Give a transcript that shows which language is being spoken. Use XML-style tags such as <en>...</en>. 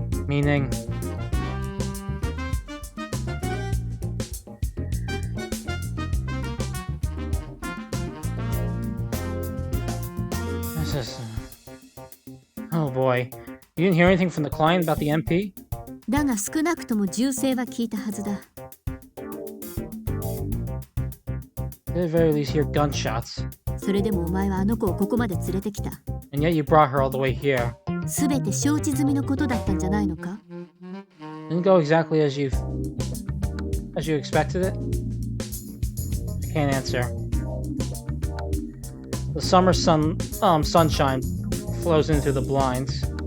<en>Meaning... This is... Oh boy. You didn't hear anything from the client about the MP?</en> <ja>だが少なくとも銃声は聞いたはずだ。</ja> <en>At the very least, hear gunshots.</en> <ja>それでもお前はあの子をここまで連れてきた。</ja> <en>And yet you brought her all the way here.</en> <ja>すべて承知済みのことだったんじゃないのか。</ja> <en>Didn't go exactly as you expected it? I can't answer. The summer sunshine flows into the blinds.</en>